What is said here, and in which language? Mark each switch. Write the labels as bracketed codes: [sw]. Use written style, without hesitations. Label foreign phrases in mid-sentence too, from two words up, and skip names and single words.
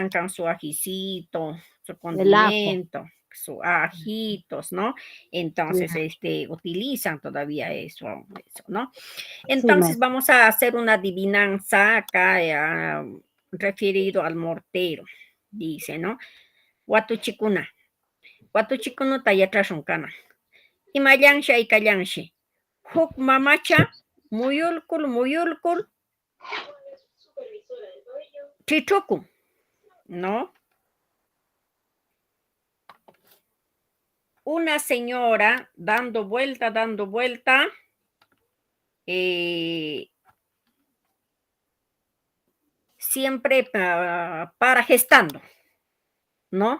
[es] chancan su ajicito, su el ajo. condimento, su ajitos, ¿no? Entonces, Claro. utilizan todavía eso, ¿no? Sí, Entonces, maestra. vamos a hacer una adivinanza acá, referido al mortero. Dice, ¿no? [qu] Watuchikuna. Watuchikuna tayatrashunkana. Imayanshi aykallanshi. Huk mamacha, muyulkul, muyulkul, chichuku, [es] ¿no? Una señora dando vuelta, siempre para gestando, ¿no?